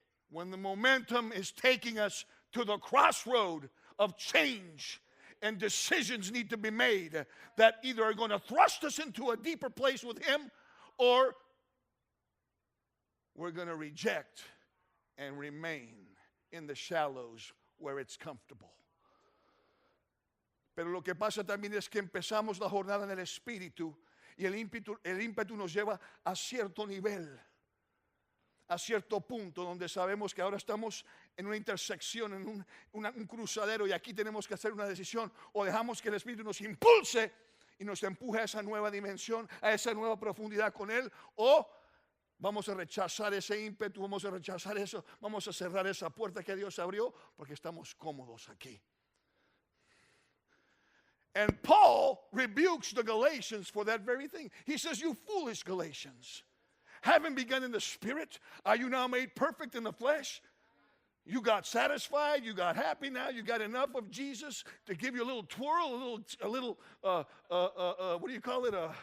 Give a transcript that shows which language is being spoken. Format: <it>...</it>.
<en>when the momentum is taking us to the crossroad of change, and decisions need to be made that either are going to thrust us into a deeper place with Him, or we're going to reject and remain in the shallows where it's comfortable.</en> <es>Pero lo que pasa también es que empezamos la jornada en el Espíritu y el ímpetu nos lleva a cierto nivel, a cierto punto donde sabemos que ahora estamos en una intersección, en un cruzadero, y aquí tenemos que hacer una decisión: o dejamos que el Espíritu nos impulse y nos empuje a esa nueva dimensión, a esa nueva profundidad con Él, o vamos a rechazar ese ímpetu, vamos a rechazar eso, vamos a cerrar esa puerta que Dios abrió porque estamos cómodos aquí.</es> <en>And Paul rebukes the Galatians for that very thing. He says, you foolish Galatians, having begun in the Spirit, are you now made perfect in the flesh? You got satisfied, you got happy now, you got enough of Jesus to give you a little twirl, a little what do you call it?</en>